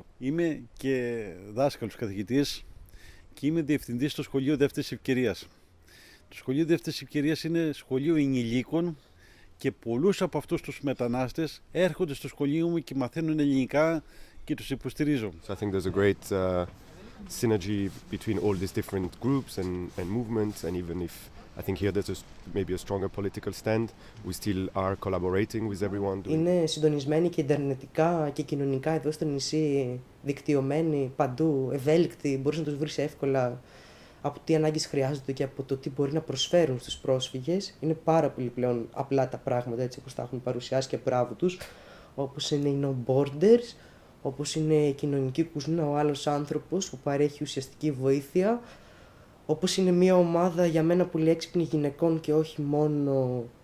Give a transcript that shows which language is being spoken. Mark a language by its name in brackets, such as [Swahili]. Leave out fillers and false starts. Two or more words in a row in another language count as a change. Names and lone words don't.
[Greek] Είμαι και δάσκαλος καθηγητής και είμαι διευθυντής στο Σχολείο Δεύτερης Ευκαιρίας. Το Σχολείο Δεύτερης Ευκαιρίας είναι σχολείο ενηλίκων και πολλούς από αυτούς τους μετανάστες έρχονται στο σχολείο μου και μαθαίνουν ελληνικά και τους υποστηρίζω. [English] So I think there's a great synergy between all these different groups and movements, and even if I think here there's maybe a stronger political stand, we still are collaborating with everyone. [Greek] Είναι συντονισμένοι και ιντερνετικά και κοινωνικά εδώ στο νησί, δικτυωμένοι παντού, ευέλικτοι, μπορείς να τους βρεις εύκολα από τι ανάγκες χρειάζονται και από το τι μπορεί να προσφέρουν στους πρόσφυγες. Είναι πάρα πολύ πλέον απλά τα πράγματα έτσι όπως τα έχουν παρουσιάσει και μπράβο τους, όπως είναι οι No Borders, όπως είναι η κοινωνική κουζίνα, ο άλλος άνθρωπος που παρέχει ουσιαστική βοήθεια, όπως είναι μια ομάδα για μένα πολύ έξυπνη γυναικών και όχι μόνο,